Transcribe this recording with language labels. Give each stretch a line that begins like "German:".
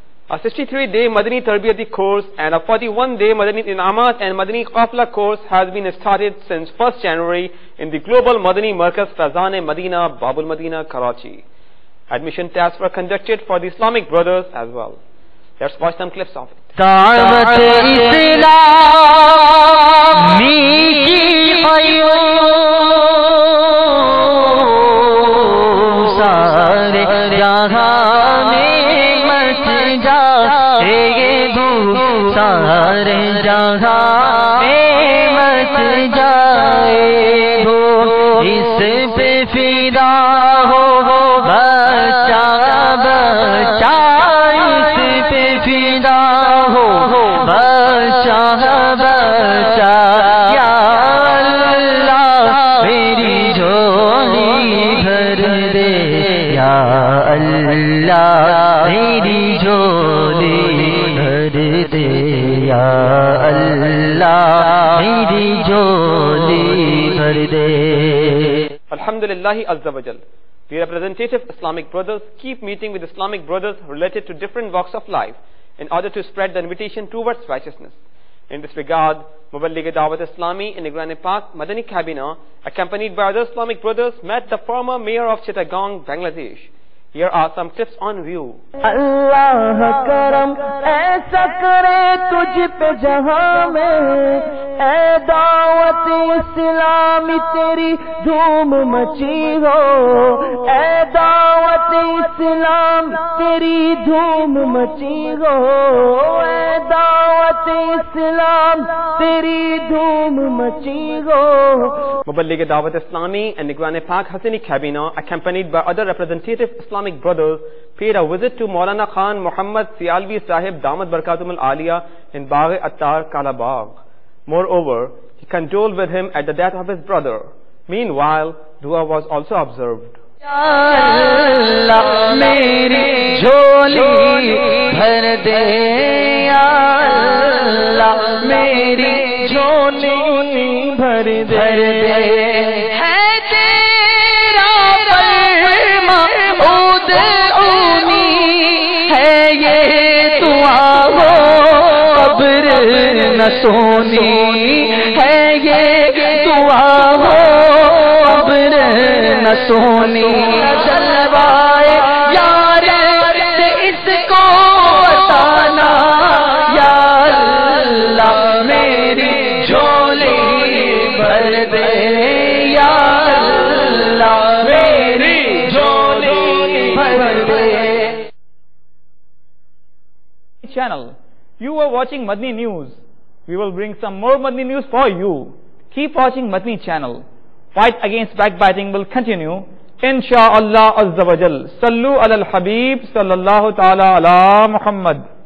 English: A 63-day Madani Tarbiyati course and a 41-day Madani Inamat and Madani Qafla course has been started since 1st January in the Global Madani Markaz Faizan-e-Madina, Babul Madina, Karachi. Admission tests were conducted for the Islamic brothers as well. Let's watch some clips of it.
Hindi: Dawat Islami की सारे जहां में much जाए धूम, सारे जहां में much जाए धूम, इस पे फिदा हो बच्चा बच्चा, इस पे फिदा हो बच्चा बच्चा, या अल्लाह मेरी झोली भर दे, या अल्लाह मेरी झोली भर दे, या अल्लाह मेरी झोली भर दे।
English: Alhamdulillah Azza wa Jal. The representative Islamic brothers keep meeting with Islamic brothers related to different walks of life in order to spread the invitation towards righteousness. In this regard, Muballigh Dawat Islami in Nigran-e-Pak Madani Kabina, accompanied by other Islamic brothers, met the former mayor of Chittagong, Bangladesh. Here are some clips on view.
Hindi: अल्लाह करम ऐसा करे तुझ पे जहां में, ऐ दावत इस्लामी तेरी धूम मची हो, ऐ दावत इस्लाम तेरी धूम मची हो, ऐ दावत इस्लाम तेरी धूम मची हो।
English: Muballigh Dawat Islami and Nigran-e-Pak Hassani Kabina, accompanied by other representative Islamic brothers, paid a visit to Maulana Khan Muhammad Sialvi Sahib Damat Barakatum al-Aliyah in Bagh-e-Attar, Kalabagh. Moreover, he condoled with him at the death of his brother. Meanwhile, dua was also observed.
Hindi: अल्लाह मेरी झोली भर दे, अल्लाह मेरी झोली भर दे, है तेरा फरमा उदऊनी, है ये दुआ हो कब्र न सोनी, है ये दुआ हो कब्र न सोनी, जलवाए यार से इसको बताना, या अल्लाह मेरी झोली भर दे, या अल्लाह मेरी झोली भर दे।
English: Channel. You are watching Madni News. We will bring some more Madni News for you. Keep watching Madni channel. Fight against backbiting will continue. Insha'Allah Azza wa Jal.
Arabic: Sallu ala al-Habib sallallahu ta'ala ala Muhammad.